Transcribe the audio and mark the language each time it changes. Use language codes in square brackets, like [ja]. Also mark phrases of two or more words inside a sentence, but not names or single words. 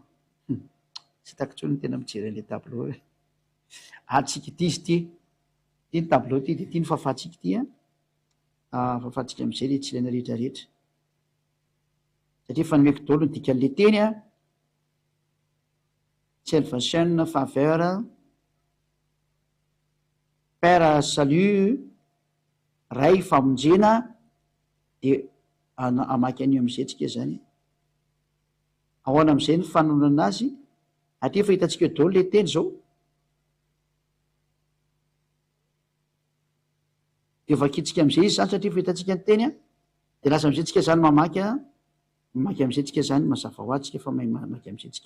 [mg] Tsy hitako tsony ny tena mijery an'le tableau. Atsika ty izy ty ny tableau ty, de ty ny fafatsika ty fafatsika am'izay le tsy ilaina rehetrarehetra, satria efa nomeko daholo ny dikan'le teny salvation, [fr] faveur, père salut, [mg] ray famonjena, de amaky an'io am'izay tsika zany. Ahoana am'izay ny fanonana azy, atria efa hitantsika eo daholo le teny zao, de vakitsika am'izay izy zany satria efa hitantsika ny teny de lasa am'izay tsika zany mamaky am'izay tsika zany mazava ho azy tsika fa mahay mamaky am'izay tsika.